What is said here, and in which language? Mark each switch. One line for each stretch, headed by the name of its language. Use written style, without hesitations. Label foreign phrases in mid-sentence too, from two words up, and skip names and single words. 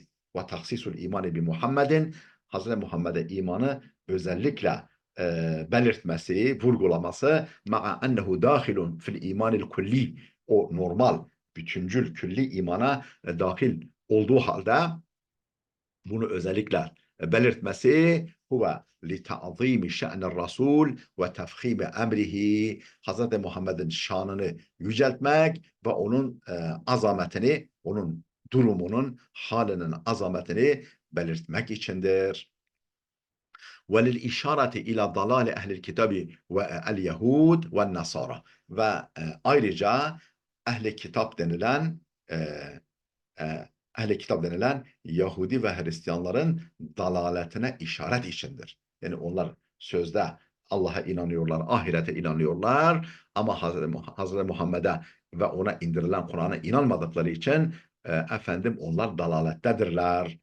Arabic: وتخصيص الإيمان بمحمد,
Turkish: Hazreti Muhammed'e imanı özellikle belirtmesi, vurgulaması,
Arabic: مع أنه داخل في الإيمان الكلي,
Turkish: o normal, bütüncül, külli imana dahil olduğu halde bunu özellikle belirtmesi,
Arabic: هو لتعظيم شأن الرسول وتفخيم أمره, Hz.
Turkish: Muhammed'in şanını yüceltmek ve onun azametini, onun durumunun, halinin azametini belirtmek içindir.
Arabic: وَلِلْاِشَارَةِ اِلَى ضَلَالِ اَهْلِ الْكِتَابِ وَالْيَهُودِ وَالنَّصَارَى.
Turkish: Ve ayrıca ehli kitap denilen ehli kitap denilen Yahudi ve Hristiyanların dalaletine işaret içindir. Yani onlar sözde Allah'a inanıyorlar, ahirete inanıyorlar ama Hazreti Muhammed'e ve ona indirilen Kur'an'a inanmadıkları için efendim onlar dalalettedirler.